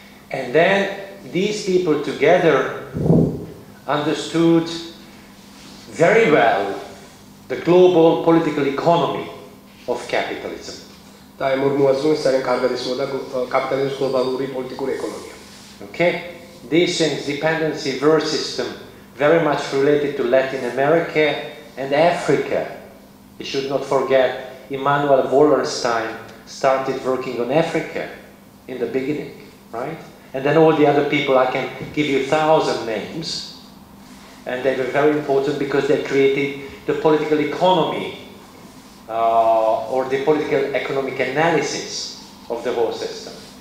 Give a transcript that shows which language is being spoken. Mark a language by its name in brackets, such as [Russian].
[English] And then these people together understood very well the global political economy of capitalism. [Georgian] და ამ ორ მოაზროვნეს ძალიან კარგად ისმოდა კაპიტალიზმის გლობალური პოლიტიკური ეკონომია. [English] Okay? These things, dependency war system, very much related to Latin America and Africa. You should not forget Immanuel Wallerstein started working on Africa in the beginning, right? And then all the other people, I can give you 1,000 names, and they were very important because they created the political economy or the political economic analysis of the whole system.